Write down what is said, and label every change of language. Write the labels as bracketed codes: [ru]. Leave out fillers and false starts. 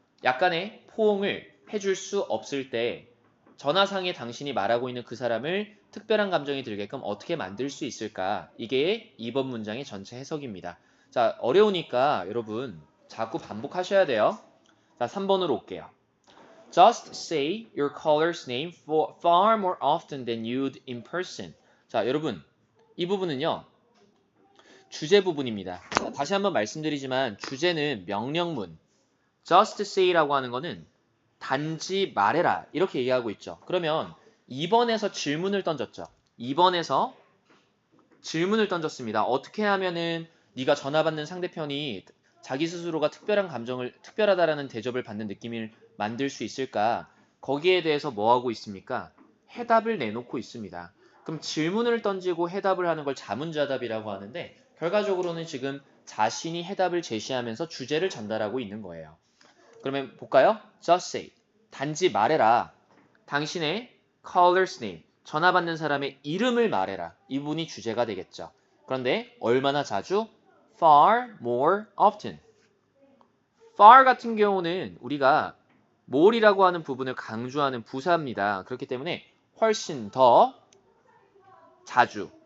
[ko] 약간의 포옹을 해줄 수 없을 때 전화상에 당신이 말하고 있는 그 사람을 특별한 감정이 들게끔 어떻게 만들 수 있을까? 이게 2번 문장의 전체 해석입니다. 자, 어려우니까 여러분 자꾸 반복하셔야 돼요. 자, 3번으로 올게요. [en] Just say your caller's name far more often than you'd in person. [ko] 자, 여러분 이 부분은요. 주제 부분입니다. 자, 다시 한번 말씀드리지만 주제는 명령문. Just say라고 하는 거는 단지 말해라 이렇게 얘기하고 있죠. 그러면 2번에서 질문을 던졌죠. 2번에서 질문을 던졌습니다. 어떻게 하면은 네가 전화 받는 상대편이 자기 스스로가 특별하다라는 대접을 받는 느낌을 만들 수 있을까? 거기에 대해서 뭐 하고 있습니까? 해답을 내놓고 있습니다. 그럼 질문을 던지고 해답을 하는 걸 자문자답이라고 하는데 결과적으로는 지금 자신이 해답을 제시하면서 주제를 전달하고 있는 거예요. 그러면 볼까요? [en] Just say. [ko] 단지 말해라. 당신의 caller's name. 전화 받는 사람의 이름을 말해라. 이 부분이 주제가 되겠죠. 그런데 얼마나 자주? [en] Far more often. [ko] far 같은 경우는 우리가 more이라고 하는 부분을 강조하는 부사입니다. 그렇기 때문에 훨씬 더 자주.